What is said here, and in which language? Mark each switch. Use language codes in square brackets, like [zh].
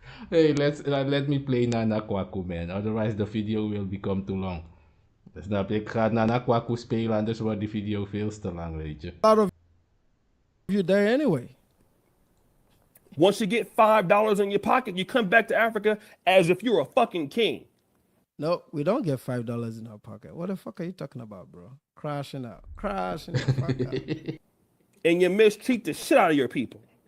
[en] Hey, let me play Nana Kwaku, man. Otherwise the video will become too long. [nl] Snap je? Ik ga Nana Kwaku spelen, anders wordt die video veel te lang, weet je. [en] Out of you there anyway. Once you get $5 in your pocket, you come back to Africa as if you're a fucking king. No, we don't get $5 in our pocket. What the fuck are you talking about, bro? Crashing out. Crashing the fuck out. And you mistreat the shit out of your people.